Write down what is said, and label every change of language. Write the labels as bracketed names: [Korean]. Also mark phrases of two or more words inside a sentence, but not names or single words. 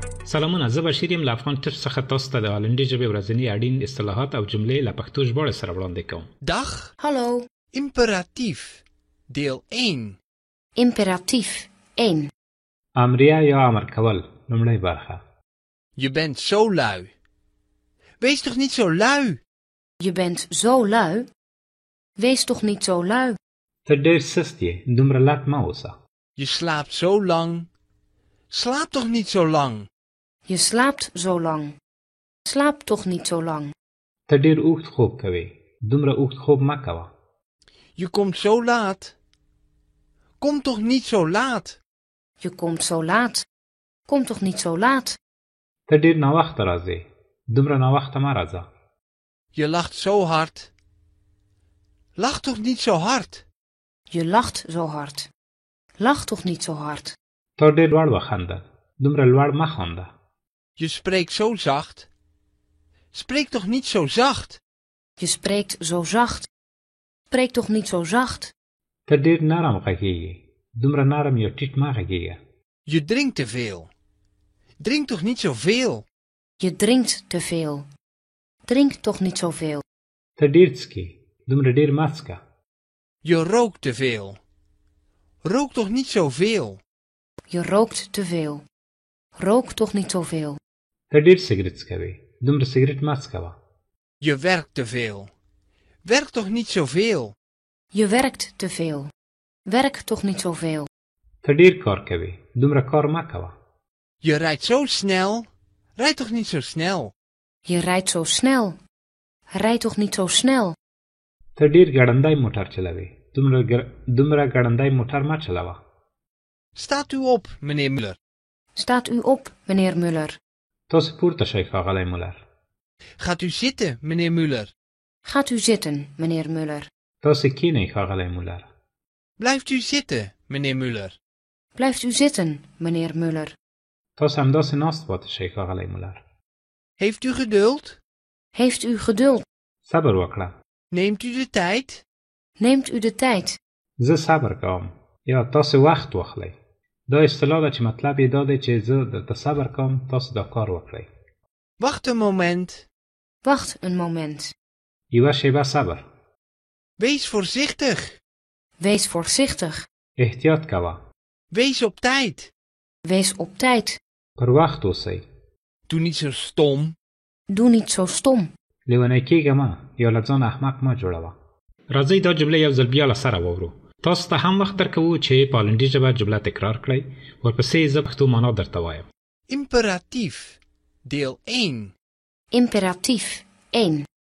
[Pashto] سلامونه، زه بشیر یم له افغان ټیپس څخه تاسو ته د هالندي ژبې ورځني اړین اصطلاحات او جملې له پښتو ژباړې سره وړاندې کوم. [Dutch] Dag. Hallo. Imperatief. Deel 1. Imperatief 1. [Pashto] امریه یا امر کول لومړی برخه. [Dutch] Je bent zo lui. Wees toch niet zo lui? Je bent zo lui. Wees toch niet zo lui. [Pashto] ته ډېر سست یې، دومره لټ مه اوسه. [Dutch] Je slaapt zo lang. Slaap toch niet zo lang? Je slaapt zo lang. Slaap toch niet zo lang. [Pashto] ته ډېر اوږد خوب کوې، دومره اوږد خوب مه کوه. [Dutch] Je komt zo laat. Kom toch niet zo laat? Je komt zo laat. Kom toch niet zo laat. [Pashto] ته ډېر ناوخته راځې، دومره ناوخته مه راځه. [Dutch] Je lacht zo hard. Lach toch niet zo hard? Je lacht zo hard. Lach toch niet zo hard. [Pashto] ته ډېر لوړ وخانده، دومره لوړ مه خانده. [Dutch] Je spreekt zo zacht. Spreek toch niet zo zacht? Je spreekt zo zacht. Spreek toch niet zo zacht. [Pashto] ته ډېر نرم غږېږې، دومره نرم یا ټیټ مه غږېږه. [Dutch] Je drinkt te veel. Drink toch niet zoveel? Je drinkt te veel. Drink toch niet zoveel. [Pashto] ته ډېر څکې، دومره ډېر مه څکه. [Dutch] Je rookt te veel. Rook toch niet zoveel? Je rookt te veel. Rook toch niet zoveel. [Pashto] ته ډېر سګرټ څکوې، دومره سګرټ مه څکوه. [Dutch] Je werkt te veel. Werk toch niet zoveel? Je werkt te veel. Werk toch niet zoveel. [Pashto] ته ډېر کار کوې، دومره کار مه کوه. [Dutch] Je rijdt zo snel. Rijd toch niet zo snel? Je rijdt zo snel. Rijd toch niet zo snel. [Pashto] ته ډېر ګړندی موټر چلوې، دومره ګړندی موټر مه چلوه. [Dutch] Staat u op, meneer Muller. Staat u op, meneer Muller. [Pashto] تاسو پورته شئ ښاغلی مولر. [Dutch] Gaat u zitten, meneer Muller. Gaat u zitten, meneer Muller. [Pashto] تاسو کښېنئ ښاغلی مولر. [Dutch] Blijft u zitten, meneer Muller. Blijft u zitten, meneer Muller. [Pashto] تاسو همداسې ناست پاتې شئ ښاغلی مولر. [Dutch] Heeft u geduld? Heeft u geduld. [Pashto] صبر وکړه. [Dutch] Neemt u de tijd? Neemt u de tijd. [Pashto] زه صبر کوم یا تاسو وخت واخلئ. دا اصطلاح ده چې مطلب یې دا دی چې زه درته صبر کوم، تاسو دا کار وکړئ. [Dutch] Wacht een moment. Wacht een moment. [Pashto] یوه شیبه صبر. [Dutch] Wees voorzichtig. Wees voorzichtig. [Pashto] احتیاط کوه. [Dutch] Wees op tijd. Wees op tijd. [Pashto] پر وخت اوسئ. [Dutch] Doe niet zo stom. Doe niet zo stom. [Pashto] لیونی کېږه مه یا له ځان احمق مه جوړوه. راځئ دا جملې یو ځل بیا له سره واورو. تاسو ته هم وخت درکوو چې په هالندي ژبه جمله تکرار کړئ. ورپسې زه پښتو معنا درته وایم. [Dutch] Imperatief. Deel 1. Imperatief 1.